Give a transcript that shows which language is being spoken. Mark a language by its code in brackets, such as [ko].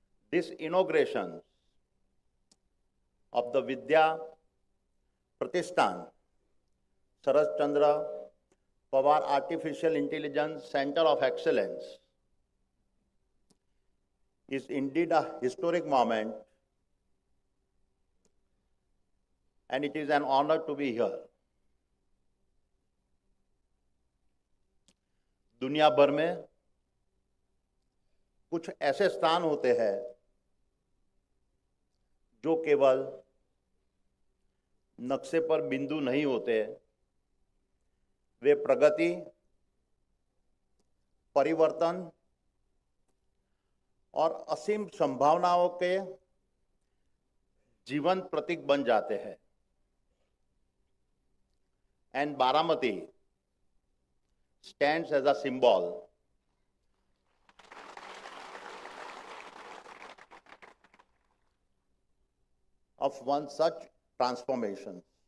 [en] This inauguration of the Vidya Pratishthan Sharat Chandra Pawar Artificial Intelligence Center of Excellence is indeed a historic moment, and it is an honor to be here. [hi] दुनिया भर में कुछ ऐसे स्थान होते हैं जो केवल नक्शे पर बिंदु नहीं होते, वे प्रगति, परिवर्तन और असीम संभावनाओं के जीवंत प्रतीक बन जाते हैं. [en] And Baramati stands as a symbol of one such transformation.